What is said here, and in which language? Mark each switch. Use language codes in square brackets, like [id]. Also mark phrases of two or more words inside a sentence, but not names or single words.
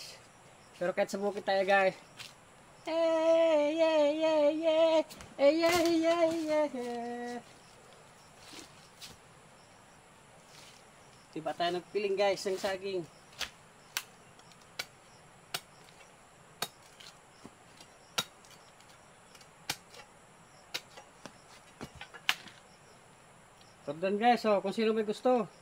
[tl] Pero kahit sa bukid tayo guys. [en] Hey, yeah, yeah, yeah. Hey, yeah, yeah, yeah. [tl] Diba tayo nagpiling guys ng saging. Tordan guys, oh, kung sino may gusto.